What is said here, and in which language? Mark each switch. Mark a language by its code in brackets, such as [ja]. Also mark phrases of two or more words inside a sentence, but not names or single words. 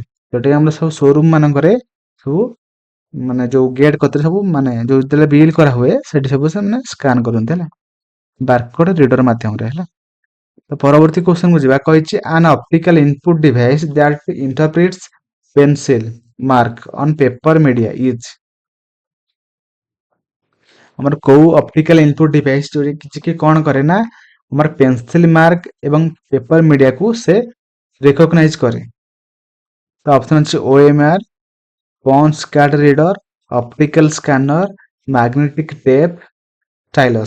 [or] ଯୋଉଟା କି ଆମର ସବୁ ସୋରୁମ ମାନଙ୍କରେ ସବୁ ମାନେ ଯୋଉ ଗେଟ୍ କତିରେ ସବୁ ମାନେ ଯୋଉ ଯେତେବେଳେ ବିଲ୍ କରା ହୁଏ ସେଠି ସବୁ ସେମାନେ ସ୍କାନ କରନ୍ତି ହେଲା, [en] barcode reader [or] ମାଧ୍ୟମରେ ହେଲା। ତ ପରବର୍ତ୍ତୀ କ୍ୱେଶ୍ଚନ କୁ ଯିବା। କହିଛି [en] an optical input device that interprets pencil mark on paper media is। [or] ଆମର କୋଉ [en] optical input device [or] ଯୋଉଟା କିଛି କି କଣ କରେ ନା ଆମର [en] pencil mark [or] ଏବଂ [en] paper mediaku [or] ସେ ରେକଗ୍ନାଇଜ କରେ। ତ ଅପସନ ଅଛି OMR, [en] punch card reader, optical scanner, magnetic tape, [or] ଷ୍ଟାଇଲସ୍।